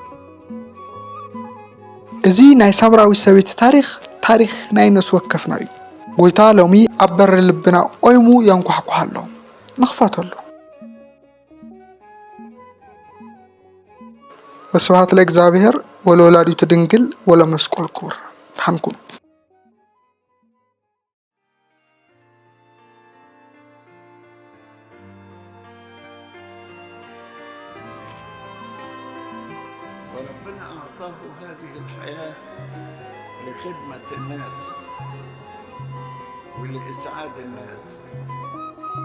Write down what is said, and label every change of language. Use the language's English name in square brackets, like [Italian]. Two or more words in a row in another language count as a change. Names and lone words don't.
[Tigrinya] እዚ ናይ ሳምራዊ ሰበይቲ ታሪክ ናይ ነፍሲ ወከፍና እዩ። ጎይታ ሎሚ ኣብ በሪ ልብና ቆይሙ ያንኳሕኳሕ ኣሎ፣ ንኽፈተሉ። [Geez] ወስብሐት ለእግዚአብሔር ወለወላዲቱ ድንግል ወለመስቀሉ ክቡር። [Tigrinya] ድሓንኩም [Arabic] وربنا أعطاه هذه الحياة لخدمة الناس ولإسعاد الناس.